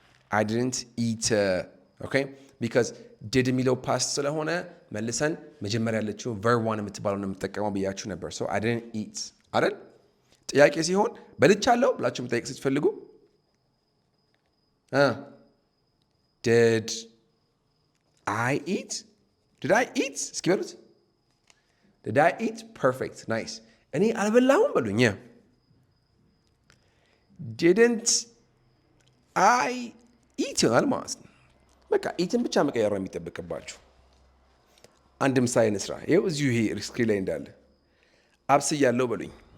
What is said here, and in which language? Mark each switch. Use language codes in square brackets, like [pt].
[en] አይ ዲድንት ኢት። [am] ኦኬ ቢካዝ ዲድ የሚለው ፓስት ስለሆነ መልሰን መጀመሪያ ያለችው ቨርብ ዋን የምትባለው ነው የምትጠቀመው ብያችሁ ነበር። ሶ አይ ዲድንት ኢት አይደል? ጥያቄ ሲሆን በልቻለሁ ብላችሁ መጠየቅ ስትፈልጉ [en] did I eat? Did I eat? [am] እስኪ በሉት። [en] Did I eat? Perfect. Nice. [am] እኔ አልበላሁም በሉኝ። [en] Didn't I eat [am] ይሆናል ማለት ነው። በቃ ኢትን ብቻ መቀየር ነው የሚጠበቅባችሁ። አንድ ምሳሌ እንስራ። ይኸው እዚሁ ይሄ ስክሪን ላይ እንዳለ አብስያለሁ በሉኝ።